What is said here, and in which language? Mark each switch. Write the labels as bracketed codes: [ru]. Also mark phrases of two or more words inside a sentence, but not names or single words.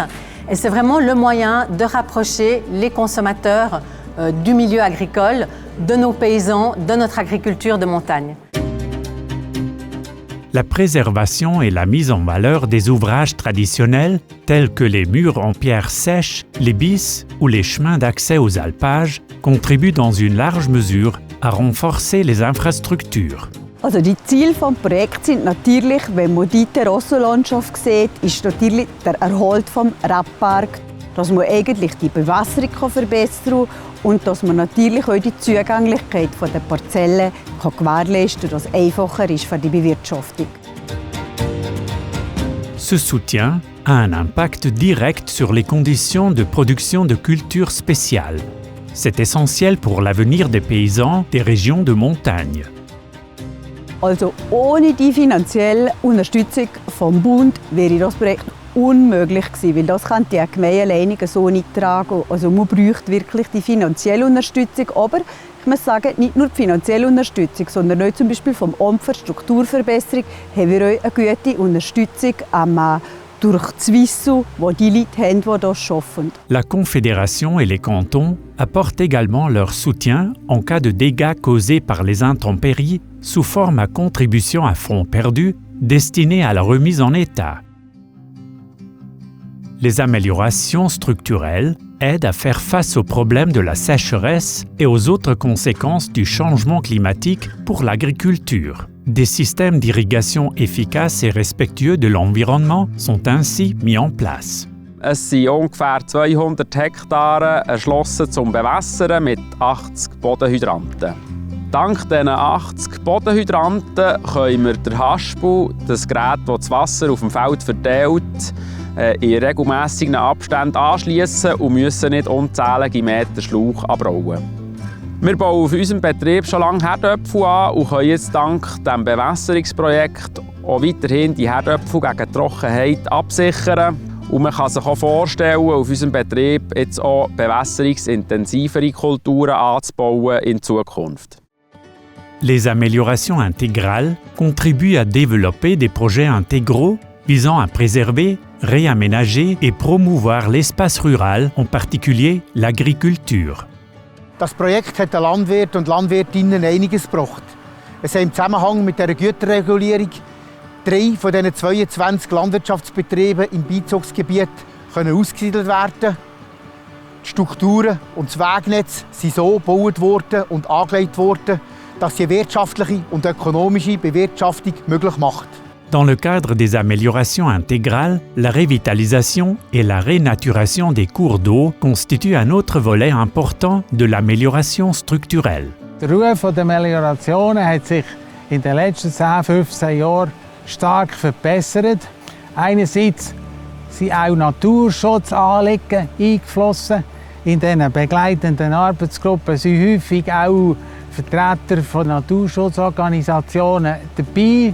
[fr] Et c'est vraiment le moyen de rapprocher les consommateurs du milieu agricole, de nos paysans, de notre agriculture de montagne. La préservation et la mise en valeur des ouvrages traditionnels tels que les murs en pierre sèche, les bis ou les chemins d'accès aux alpages contribuent dans une large mesure à renforcer les infrastructures. [de] Also die Ziele des Projekts sind natürlich, wenn man die Terrassenlandschaft sieht, ist natürlich der Erhalt des Rebbergs, dass man eigentlich die Bewässerung verbessern kann und dass man natürlich auch die Zugänglichkeit der Parzellen gewährleisten kann, dass es einfacher ist für die Bewirtschaftung. [fr] Ce soutien a un impact direct sur les conditions de production de cultures spéciales. C'est essentiel pour l'avenir des paysans des régions de montagne. [de] Also ohne die finanzielle Unterstützung vom Bund wäre das Projekt unmöglich gewesen, weil das kann die Gemeinde alleine so nicht tragen. Also man braucht wirklich die finanzielle Unterstützung, aber ich muss sagen, nicht nur die finanzielle Unterstützung, sondern auch zum Beispiel vom Amt für Strukturverbesserung haben wir auch eine gute Unterstützung durch das Wissen, das die Leute haben, die das arbeiten. [fr] La Confédération et les cantons apportent également leur soutien en cas de dégâts causés par les intempéries sous forme à contribution à fonds perdus destinés à la remise en état. Les améliorations structurelles aident à faire face aux problèmes de la sécheresse et aux autres conséquences du changement climatique pour l'agriculture. Des systèmes d'irrigation efficaces et respectueux de l'environnement sont ainsi mis en place. [de] Es sind ungefähr 200 Hektare erschlossen zum Bewässern mit 80 Bodenhydranten. Dank diesen 80 Bodenhydranten können wir den Haspel, das Gerät, das das Wasser auf dem Feld verteilt, in regelmässigen Abständen anschliessen und müssen nicht unzählige Meter Schlauch abbauen. Wir bauen auf unserem Betrieb schon lange Herdöpfel an und können jetzt dank diesem Bewässerungsprojekt auch weiterhin die Herdöpfel gegen Trockenheit absichern. Und man kann sich auch vorstellen, auf unserem Betrieb jetzt auch bewässerungsintensivere Kulturen anzubauen in Zukunft. [fr] Les améliorations intégrales contribuent à développer des projets intégraux visant à préserver, réaménager et promouvoir l'espace rural, en particulier l'agriculture. [de] Das Projekt hat den Landwirt und Landwirtinnen einiges gebracht. Es haben im Zusammenhang mit der Güterregulierung 3 von diesen 22 Landwirtschaftsbetrieben im Beizugsgebiet ausgesiedelt werden. Die Strukturen und das Wegnetz sind so gebaut worden und angelegt worden, dass sie wirtschaftliche und ökonomische Bewirtschaftung möglich macht. [fr] Dans le cadre des améliorations intégrales, la revitalisation et la renaturation des cours d'eau constituent un autre volet important de l'amélioration structurelle. [de] Der Ruf der Meliorationen hat sich in den letzten 10-15 Jahren stark verbessert. Einerseits sind auch Naturschutzanliegen eingeflossen. In diesen begleitenden Arbeitsgruppen sind häufig auch Vertreter von Naturschutzorganisationen dabei.